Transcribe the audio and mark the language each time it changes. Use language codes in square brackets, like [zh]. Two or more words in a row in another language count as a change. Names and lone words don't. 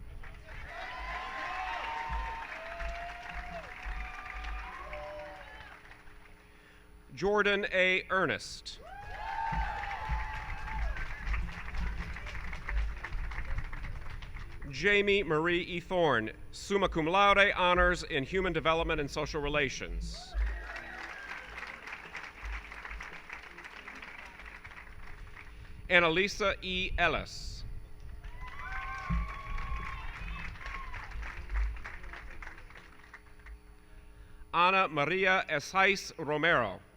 [en] Jordan A. Ernest. Jamie Marie E. Thorne, [la] summa cum laude, [en] honors in human development and social relations. Annalisa E. Ellis. Ana Maria Esais Romero.